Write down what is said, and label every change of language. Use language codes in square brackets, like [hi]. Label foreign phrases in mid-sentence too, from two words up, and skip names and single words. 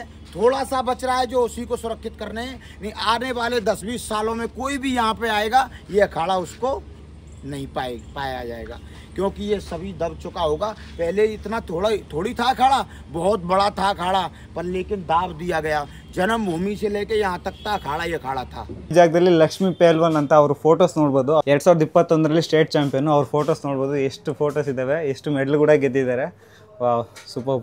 [hi] थोड़ा सा बच रहा है जो उसी को सुरक्षित करने हैं, नहीं आने वाले 10-20 सालों में कोई भी यहाँ पे आएगा ये अखाड़ा उसको नहीं पाया जाएगा, क्योंकि ये सभी दब चुका होगा। पहले इतना थोड़ी था अखाड़ा, बहुत बड़ा था अखाड़ा, पर लेकिन दाब दिया गया। जन्मभूमि से लेके यहाँ तक था अखाड़ा, ये अखाड़ा था। [kn] ಈ ಜಾಗದಲ್ಲಿ ಲಕ್ಷ್ಮೀ ಪೆಹಲ್ವಾನ್ ಅಂತ ಅವ್ರ ಫೋಟೋಸ್ ನೋಡ್ಬೋದು. 2021ರಲ್ಲಿ [en] state champion. [kn] ಅವ್ರ ಫೋಟೋಸ್ ನೋಡ್ಬೋದು, ಎಷ್ಟು ಫೋಟೋಸ್ ಇದ್ದಾವೆ, ಎಷ್ಟು ಮೆಡಲ್ ಕೂಡ ಗೆದ್ದಿದ್ದಾರೆ. [en] wow, super.